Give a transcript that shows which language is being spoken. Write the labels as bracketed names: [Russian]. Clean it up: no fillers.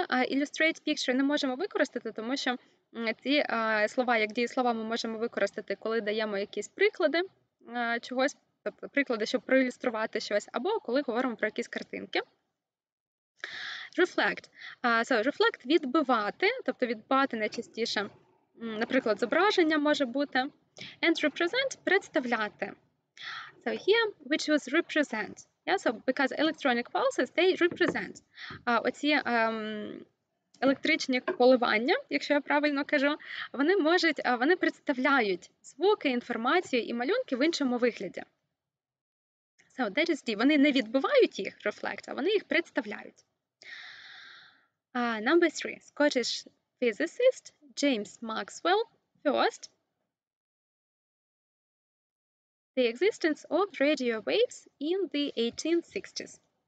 [English] Illustrate picture [Ukrainian] не можемо використати, тому що ці слова, як дієслова, ми можемо використати, коли даємо якісь приклади чогось, тобто приклади, щоб проілюструвати щось, або коли говоримо про якісь картинки. [English] Reflect. [Ukrainian] So, reflect – відбивати, тобто відбивати найчастіше, наприклад, зображення може бути. [English] And represent – представляти. So here we choose represent. Yeah, so because electronic pulses, they represent. [Ukrainian] Оці електричні коливання, якщо я правильно кажу, вони представляють звуки, інформацію і малюнки в іншому вигляді. [English] So that is D. [Ukrainian] Вони не відбивають їх, reflect, а вони їх представляють. [English] Number 3. Scottish physicist James Maxwell first the existence of radio waves in the 1860s.